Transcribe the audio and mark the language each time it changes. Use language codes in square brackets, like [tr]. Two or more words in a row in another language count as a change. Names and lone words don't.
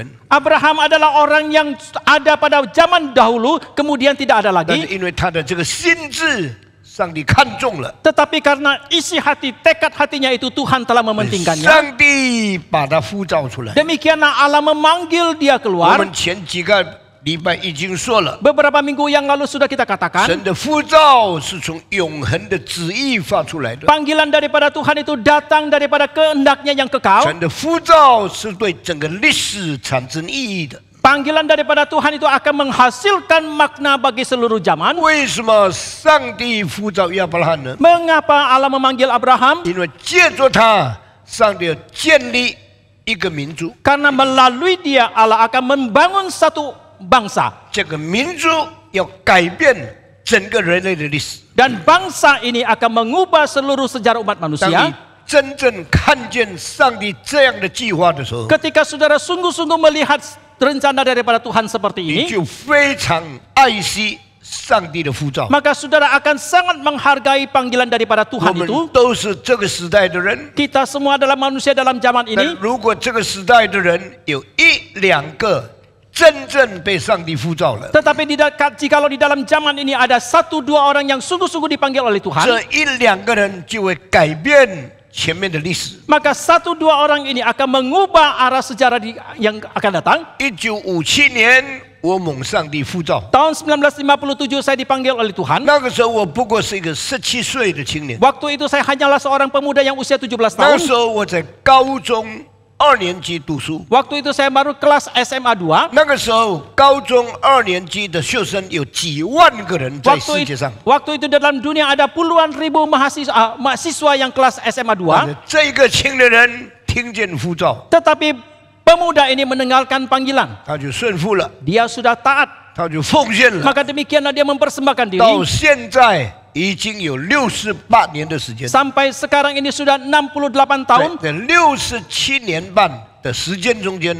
[id] Abraham adalah orang yang ada pada zaman dahulu, kemudian tidak ada [zh] 但是 [id] lagi. [zh] 因为他的这个心智，上帝看中了。 [id] Tetapi karena isi hati, tekad hatinya itu Tuhan telah mementingkannya. [zh] 上帝把他呼召出来。 [id] Demikianlah Allah memanggil dia [zh] 我 [id] keluar. [zh] 们前几个礼拜已经说了， [id] Beberapa minggu yang lalu sudah kita katakan, [zh] 神的呼召是从永恒的旨意发出来的。 [id] panggilan daripada Tuhan itu datang daripada kehendaknya yang kekal. [zh] 神的呼召是对整个历史产生意义的。 [id] Panggilan daripada Tuhan itu akan menghasilkan makna bagi seluruh zaman. [zh] 为什么上帝呼召亚伯拉罕呢？ [id] Mengapa Allah memanggil Abraham? [zh] 因为借着他，上帝要建立一个民族， [id] Karena melalui dia Allah akan membangun satu bangsa. [zh] 这个民族要改变整个人类的历史。 [id] Dan bangsa ini akan mengubah seluruh sejarah umat [zh] 当你 [id] manusia. [zh] 真正看见上帝这样的计划的时候， [id] Ketika saudara sungguh-sungguh melihat rencana daripada Tuhan seperti [zh] 你 [id] ini, [zh] 就非常爱惜上帝的呼召。 [id] maka saudara akan sangat menghargai panggilan daripada [zh] 我 [id] Tuhan [zh] 们 [id] itu. [zh] 都是这个时代的人， [id] Kita semua adalah manusia dalam zaman [zh] 但 [id] ini. [zh] 如果这个时代的人有一两个真正被上帝呼召了， [id] Tetapi jikalau di dalam zaman ini ada 1-2 orang yang sungguh-sungguh dipanggil oleh Tuhan, [zh] 这1-2个人就会改变前面的历史。 [id] maka 1-2 orang ini akan mengubah arah sejarah yang akan datang. [zh] 1957 年，我蒙上帝呼召， [id] Tahun 1957 saya dipanggil oleh Tuhan. [zh] 那个时候我不过是一个17岁的青年， [id] Waktu itu saya hanyalah seorang pemuda yang usia 17 [zh] 那 [id] tahun. [zh] 时候我在高中2年级读书。 [id] Waktu itu saya baru kelas SMA 2. [zh] 那个时候，高中2年级的学生有几万个人在世界上。 [id] Waktu itu dalam dunia ada puluhan ribu mahasiswa yang kelas SMA 2. [zh] 这一个青年人听见呼召， [id] Tetapi pemuda ini mendengarkan panggilan. [zh] 他就顺服了， [id] Dia sudah taat. [zh] 他就奉献了。 [id] Maka demikianlah dia mempersembahkan [zh] 到 [id] diri. [zh] 现在已经有68年的时间， [id] Sampai sekarang ini sudah 68 tahun. [zh] 在67年半的时间中间，